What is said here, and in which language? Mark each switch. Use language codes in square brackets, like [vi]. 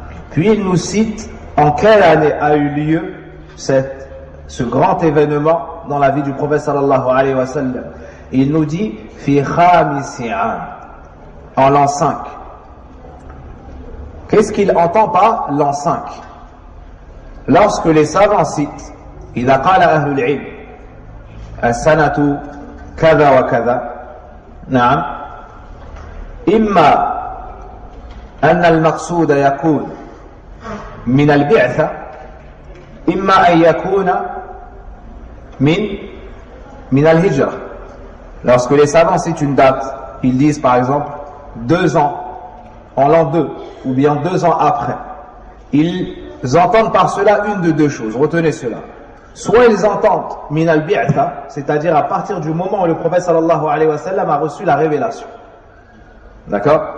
[fr] Puis il nous cite en quelle année a eu lieu ce grand événement dans la vie du prophète sallallahu alayhi wa sallam. Il nous dit fi 5 am, en l'an 5. Qu'est-ce qu'il entend par l'an 5? Lorsque les savants citent [ar] إذا قال أهل العلم السنة كذا وكذا نعم إما أن المقصود يكون من البعثة إما أن يكون من الهجرة. [fr] Lorsque les savants citent une date, ils disent par exemple 2 ans en l'an 2 ou bien 2 ans après. Ils entendent par cela une de 2 choses. Retenez cela. Soit ils entendent min al-bi'tha, c'est-à-dire à partir du moment où le prophète sallallahu alayhi wa sallam a reçu la révélation. D'accord?